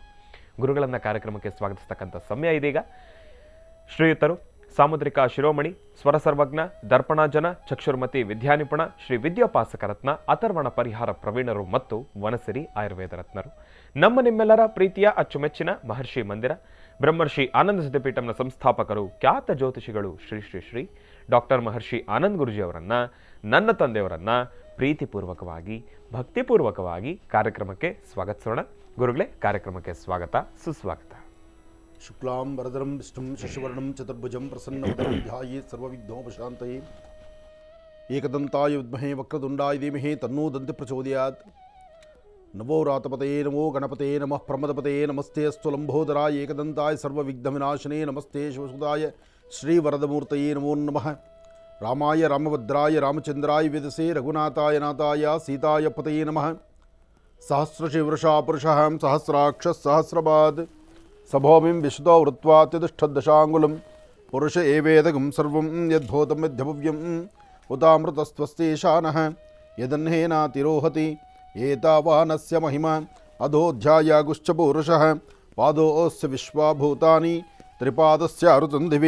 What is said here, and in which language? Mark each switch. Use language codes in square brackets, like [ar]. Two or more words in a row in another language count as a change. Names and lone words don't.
[kn] ಗುರುಗಳನ್ನು ಕಾರ್ಯಕ್ರಮಕ್ಕೆ ಸ್ವಾಗತಿಸ್ತಕ್ಕಂಥ ಸಮಯ ಇದೀಗ. ಶ್ರೀಯುತರು ಸಾಮುದ್ರಿಕ ಶಿರೋಮಣಿ, ಸ್ವರ ಸರ್ವಜ್ಞ, ದರ್ಪಣಾಜನ, ಚಕ್ಷುರ್ಮತಿ ವಿದ್ಯಾನಿಪುಣ, ಶ್ರೀ ವಿದ್ಯೋಪಾಸಕ ರತ್ನ, ಅಥರ್ವಣ ಪರಿಹಾರ ಪ್ರವೀಣರು ಮತ್ತು ವನಸಿರಿ ಆಯುರ್ವೇದ ರತ್ನರು, ನಮ್ಮ ನಿಮ್ಮೆಲ್ಲರ ಪ್ರೀತಿಯ ಅಚ್ಚುಮೆಚ್ಚಿನ ಮಹರ್ಷಿ ಮಂದಿರ ಬ್ರಹ್ಮರ್ಷಿ ಆನಂದ ಸಿದ್ಧಪೀಠಂನ ಸಂಸ್ಥಾಪಕರು, ಖ್ಯಾತ ಜ್ಯೋತಿಷಿಗಳು ಶ್ರೀ ಶ್ರೀ ಶ್ರೀ ಡಾಕ್ಟರ್ ಮಹರ್ಷಿ ಆನಂದ್ ಗುರುಜಿಯವರನ್ನು, ನನ್ನ ತಂದೆಯವರನ್ನು ಪ್ರೀತಿಪೂರ್ವಕವಾಗಿ ಭಕ್ತಿಪೂರ್ವಕವಾಗಿ ಕಾರ್ಯಕ್ರಮಕ್ಕೆ ಸ್ವಾಗತಿಸೋಣ. ಗುರುಗಳೇ, ಕಾರ್ಯಕ್ರಮಕ್ಕೆ ಸ್ವಾಗತ, ಸುಸ್ವಾಗತ. [sa] ಶುಕ್ಲಾಂ ವರದರಂ ವಿಷ್ಣುಂ ಶಶಿವರ್ಣಂ ಚತುರ್ಭುಜಂ ಪ್ರಸನ್ನವದನಂ ಧ್ಯಾಯೇತ್ ಸರ್ವವಿಘ್ನೋಪಶಾಂತಯೇ. ಏಕದಂತಾಯ ವಿದ್ಮಹೇ ವಕ್ರತುಂಡಾಯ ಧೀಮಹಿ ತನ್ನೋ ದಂತಿ ಪ್ರಚೋದಯಾತ್. ನಮೋ ರಾತಪತಯೇ ನಮೋ ಗಣಪತಯೇ ನಮಃ ಪ್ರಮದಪತಯೇ ನಮಸ್ತೆ ಅಸ್ತು ಲಂಬೋದರಾಯ ಏಕದಂತಾಯ ಸರ್ವವಿಘ್ನವಿನಾಶನೇ ನಮಸ್ತೆ ಶಿವಸುದಾಯ ಶ್ರೀವರದಮೂರ್ತಯೇ ನಮೋ ನಮಃ. ರಾಮಾಯ ರಾಮಭದ್ರಾಯ ರಾಮಚಂದ್ರಾಯ ವೇದಸೇ ರಘುನಾಥಾಯ ನಾಥಾಯ ಸೀತಾಯ ಪತಯೇ ನಮಃ. ಸಹಸ್ರಶಿವೃಷಾ ಪುರುಷಃ ಸಹಸ್ರಾಕ್ಷ ಸಹಸ್ರಪಾದ್ ಸಭೋಮಿಂ ವಿಶುದ್ಧೋ ವೃತ್ವಾತ್ಯತಿಷ್ಠದಶಾಂಗುಲಂ ಪುರುಷ ಏವೇದಗಂ ಸರ್ವಂ ಯದ್ಭೂತಂ ಯದ್ಭವ್ಯಂ ಉತಾಮೃತಸ್ತ್ವಸ್ತೀಶಾನಃ ಯದನ್ನೇನಾತಿರೋಹತಿ ಏತಾವಾನಸ್ಯ ಮಹಿಮಾ ಅಧೋಧ್ಯಾಯಾಗುಶ್ಚ ಪುರುಷಃ ಪಾದೋಸ್ಯ ವಿಶ್ವಾಭೂತಾನಿ ತ್ರಿಪಾದಸ್ಯ ಅರುತಂದಿವಿ.